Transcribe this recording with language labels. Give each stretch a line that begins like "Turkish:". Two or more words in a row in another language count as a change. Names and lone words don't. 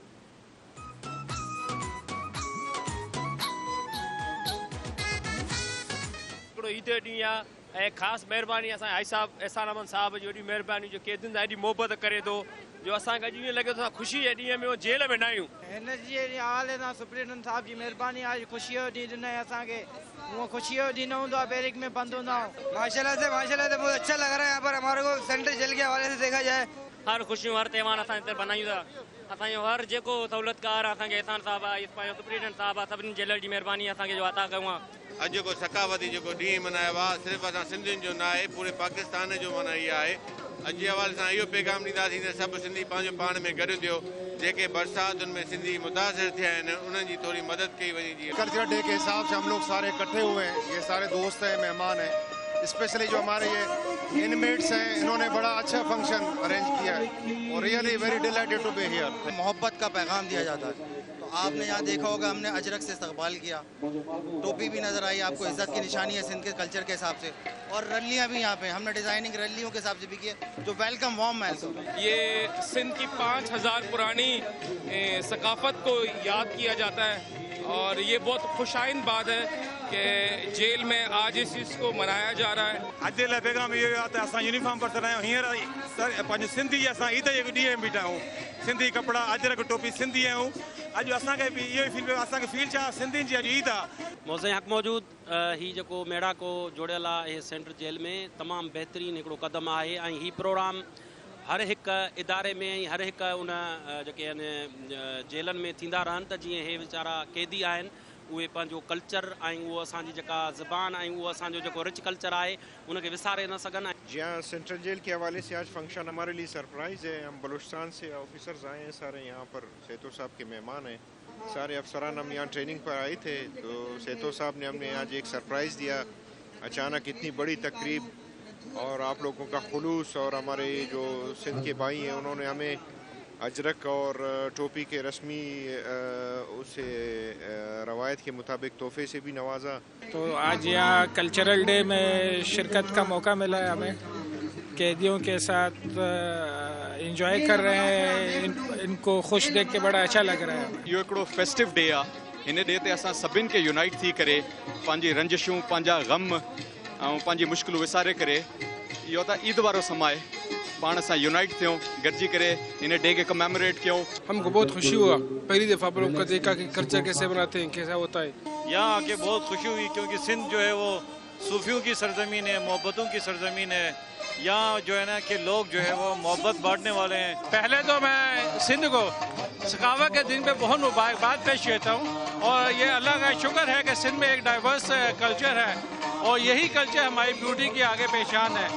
Sindhi: ख़ास मेहरबानी हाई साहब एहसान अहमद साहब जो एडी मेहरबानी जो कैदियुनि सां एडी मोहब्बत करे थो जो असांखे अॼु ईअं लॻे थो ख़ुशी जे ॾींहं में जेल में न आहियूं। हिन जी हाल सां सुप्रीटेंडेंट साहब जी मेहरबानी आहे, ख़ुशीअ जो ॾींहुं ॾिनई असांखे। हूअं ख़ुशीअ जो ॾींहुं न हूंदो आहे, बैरिक में बंदि हूंदा आहियूं।
Urdu: ماشاءاللہ سے بہت اچھا لگ رہا ہے یہاں پر ہمارے کو سینٹرل جیل کے حوالے سے دیکھا جائے.
Sindhi: हर ख़ुशियूं हर त्योहार असां हिते मल्हायूं था। असांजो हर जेको सहूलियतकार असांखे एहसान साहब आहे, सुप्रीटेंडेंट साहब आहे, सभिनी जेलर जी मेहरबानी असांखे जो अता कयूं आहे। अॼु जेको सकाफ़ती जेको ॾींहुं मल्हायो आहे सिर्फ़ु असां सिंधियुनि जो न आहे, पूरे पाकिस्तान जो मल्हाई आहे। अॼु जे हवाले सां इहो पैगाम ॾींदासीं त सभु सिंधी पंहिंजो पाण में गॾु थियो, जेके बरसातुनि में सिंधी मुतासिर थिया आहिनि उन्हनि जी थोड़ी मदद कई वञे।
Urdu: जी
English: culture day
Urdu: کے حساب سے ہم لوگ سارے اکٹھے ہوئے ہیں، یہ سارے دوست ہیں، مہمان ہیں، اسپیشلی جو ہمارے یہ انمیٹس ہیں، انہوں نے بڑا اچھا فنکشن ارینج کیا ہے اور
English: really very delighted to be here.
Urdu: محبت کا پیغام دیا جاتا ہے۔ تو آپنے یہاں دیکھا ہوگا ہمنے اجرک سے استقبال کیا، ٹوپی بھی نظر آئی آپکو، عزت کی نشانی ہے سندھ کے کلچر کے حساب سے، اور ریلیاں بھی یہاں پہ ہمنے ڈیزائننگ ریلیوں کے حساب سے بھی کی جو
English: welcome warm welcome.
Urdu: یہ سندھ کی 5000 پرانی ثقافت کو یاد کیا جاتا ہے اور یہ بہت خوشائن بات ہے کہ جیل میں آج اس چیز کو منایا جا رہا ہے.
Sindhi: अज जे लाइ पैगाम इहो आहे त असां यूनिफॉर्म पर सर आहियूं। हींअर पंहिंजो सिंधी असां ईद जे ॾींहं में बीठा आहियूं, सिंधी कपिड़ा अजरक टोपी सिंधी आहियूं। अॼु असांखे बि इहो ई फील पियो, असांखे फील छा सिंधियुनि जी अॼु ईद आहे। मौज़े हक़ मौजूद ही जेको मेड़ा को जोड़ियल आहे सेंट्रल जेल में तमामु बहितरीनु हिकिड़ो क़दम आहे ऐं ही प्रोग्राम हर हिकु इदारे में ऐं हर हिकु उन जेके आहिनि जेलनि में थींदा रहनि त जीअं हे वीचारा क़ैदी आहिनि उहे पंहिंजो कल्चर ऐं उहो असांजी जेका ज़बान ऐं उहो असांजो जेको
English: rich culture
Sindhi: आहे उनखे विसारे न सघनि।
Urdu: جہاں سینٹرل جیل کے حوالے سے آج فنکشن ہمارے لیے سرپرائز ہے. ہم بلوچستان سے آفیسرز آئے ہیں سارے، یہاں پر سیتو صاحب کے مہمان ہیں، سارے افسران ہم یہاں ٹریننگ پر آئے تھے. تو سیتو صاحب نے ہمیں آج ایک سرپرائز دیا، اچانک اتنی بڑی تقریب اور آپ لوگوں کا خلوص، اور ہمارے جو سندھ کے بھائی ہیں انہوں نے ہمیں اجرک اور ٹوپی کے رسمی اسے روایت کے مطابق تحفے سے بھی نوازا. تو آج یہاں
English: cultural day
Urdu: میں شرکت کا موقع ملا ہے ہمیں، قیدیوں کے ساتھ انجوائے کر رہے ہیں، انکو خوش دیکھ کے بڑا اچھا لگ رہا ہے.
Sindhi: यो एकड़ो
English: festive day
Sindhi: आ, इन डे ते असां सभिनि खे यूनाइट थी करे पंहिंजी रंजिशूं पंहिंजा गम ऐं पंहिंजी मुश्किलूं विसारे करे इहो त ईद वारो समय पाण सां यूनाइट थियूं, गॾिजी करे इन डे के कमेमोरेट कयूं।
Urdu: ہمکو بہت خوشی ہوا، پہلی دفعہ پر انکا دیکھا کہ کلچر کیسے بناتے ہیں، کیسا ہوتا ہے. یہاں آکے بہت خوشی ہوئی کیونکہ سندھ جو ہے وہ صوفیوں کی سرزمین ہے، محبتوں کی سرزمین ہے. یہاں جو ہے نا کہ لوگ جو ہے وہ محبت بانٹنے والے ہیں. پہلے تو میں سندھ کو ثقافت کے دن پہ بہت مبارکباد پیش کرتا ہوں اور یہ اللہ کا شکر ہے کہ سندھ میں ایک ڈائیورس کلچر ہے اور یہی کلچر ہماری بیوٹی کی آگے پہچان ہے.